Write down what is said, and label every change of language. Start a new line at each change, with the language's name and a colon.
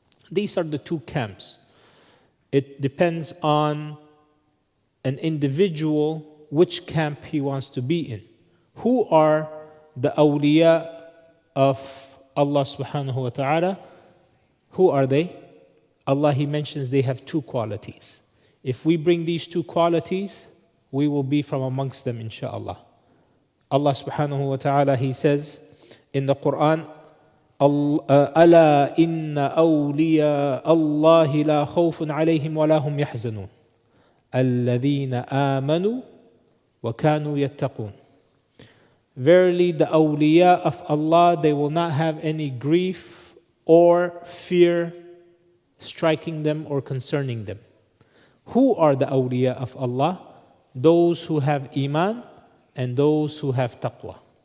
English: These are the two camps. It depends on an individual which camp he wants to be in. Who are the awliya of Allah subhanahu wa ta'ala? Who are they? Allah, He mentions they have two qualities. If we bring these two qualities, we will be from amongst them, inshaAllah.
Arabic: Allah subhanahu wa ta'ala,
English: He says in the Quran,
Arabic: أَلَا إِنَّ أَوْلِيَاءَ اللَّهِ لَا خَوْفٌ عَلَيْهِمْ وَلَا هُمْ يَحْزَنُونَ الَّذِينَ آمَنُوا وَكَانُوا يَتَّقُونَ.
English: Verily the awliya of Allah, they will not have any grief or fear striking them or concerning them. Who are the awliya of Allah? Those who have iman and those who have taqwa.